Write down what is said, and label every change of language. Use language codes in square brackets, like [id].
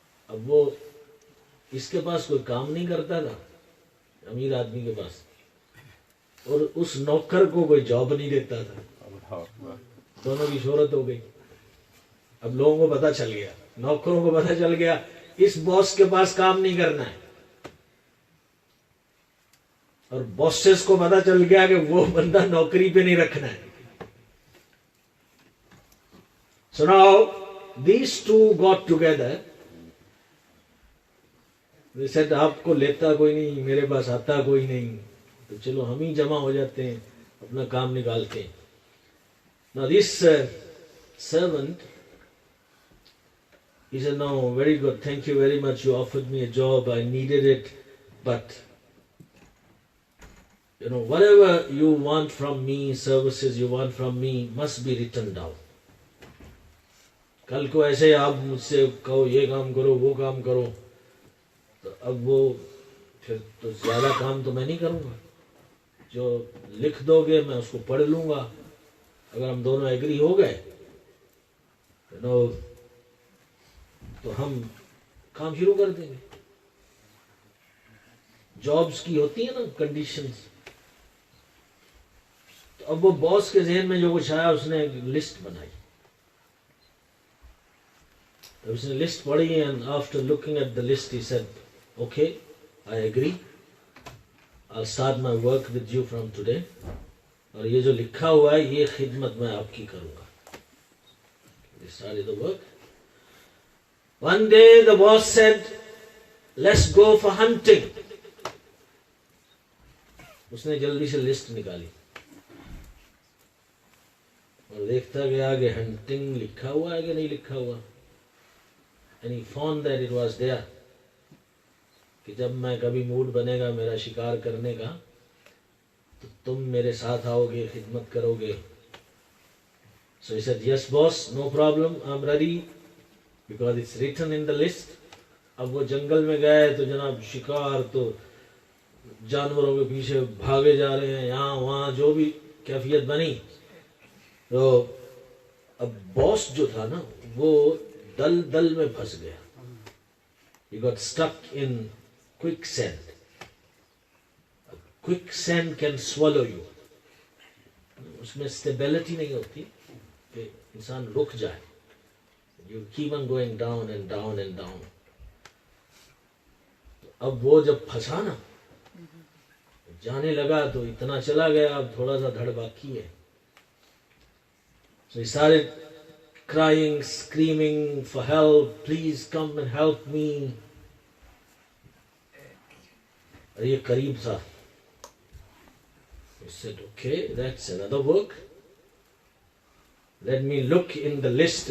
[ur] اب وہ اس کے پاس کوئی کام نہیں کرتا تھا, امیر آدمی کے پاس, اور اس نوکر کو کوئی جاب نہیں دیتا تھا. دونوں کی شہرت ہو گئی. اب لوگوں کو پتہ چل گیا, نوکروں کو پتہ چل گیا اس باس کے پاس کام نہیں کرنا ہے, اور باسز کو پتہ چل گیا کہ وہ بندہ نوکری پہ نہیں رکھنا ہے. [en] So now these two got together. They said [ur] آپ کو لیتا کوئی نہیں, میرے پاس آتا کوئی نہیں, تو چلو ہم ہی جمع ہو جاتے ہیں, اپنا کام نکالتے ہیں. [en] Now this servant, he said, no, very good, thank you very much, you offered me a job, I needed it, but you know, whatever you want from me, services you want from me, must be written down. [ur] کل کو ایسے آپ مجھ سے کہو یہ کام کرو وہ کام کرو, تو اب وہ پھر تو زیادہ کام تو میں نہیں کروں گا. جو لکھ دو گے میں اس کو پڑھ لوں گا, اگر ہم دونوں ایگری ہو گئے تو ہم کام شروع کر دیں گے. جابس کی ہوتی ہیں نا کنڈیشنز. تو اب وہ باس کے ذہن میں جو کچھ آیا اس نے ایک لسٹ بنائی. اس نے لسٹ پڑھی, [en] and after looking at the list he said, okay, I agree, I'll start my work with you from today. [ur] اور یہ جو لکھا ہوا ہے یہ خدمت میں آپ کی کروں گا. [en] They started the work. One day the boss said, let's go for hunting. [ur] اس نے جلدی سے لسٹ نکالی اور دیکھتا کہ آگے ہنٹنگ لکھا ہوا ہے کہ نہیں لکھا ہوا. [en] And he found that it was there. [ur] کہ جب میں کبھی موڈ بنے گا میرا شکار کرنے کا تو تم میرے ساتھ آؤ گے, خدمت کرو گے. [en] So he said, yes boss, no problem, I'm ready, because it's written in the list. [ur] اب وہ جنگل میں گئے تو جناب شکار تو جانوروں کے پیچھے بھاگے جا رہے ہیں, یہاں وہاں جو بھی کیفیت بنی. تو اب باس جو تھا نا وہ دل میں پھنس گیا. [en] He got stuck in quicksand. Quicksand can swallow you. [ur] اس میں stability نہیں ہوتی کہ انسان رک جائے. [en] You keep on going down and down and down. [ur] اب وہ جب پھنسا نا جانے لگا تو اتنا چلا گیا, اب تھوڑا سا دھڑ باقی ہے. [en] So he started crying, screaming for help, please come and help me. [ur] اور یہ قریب تھا. [en] He said, okay, that's another work. Let me look in the list.